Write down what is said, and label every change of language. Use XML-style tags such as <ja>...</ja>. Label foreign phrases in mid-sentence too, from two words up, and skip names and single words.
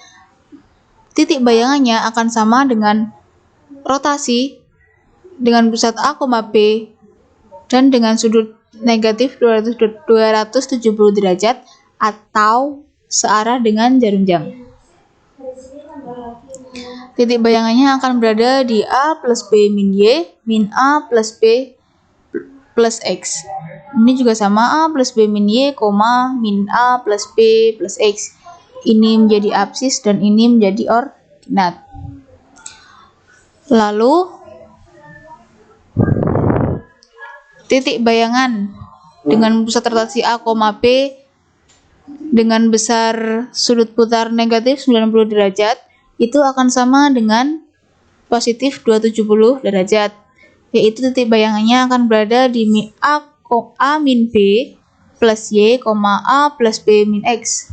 <id>Titik bayangannya akan sama dengan rotasi dengan pusat A, B dan dengan sudut negatif 270 derajat atau searah dengan jarum jam. Titik bayangannya akan berada di A plus B min Y, min A plus B plus X. Ini juga sama, A plus B min Y, min A plus B plus X. Ini menjadi absis dan ini menjadi ordinat. Lalu, titik bayangan dengan pusat rotasi A, B dengan besar sudut putar negatif 90 derajat itu akan sama dengan positif 270 derajat, yaitu titik bayangannya akan berada di A min B plus Y, A plus B min X.</id>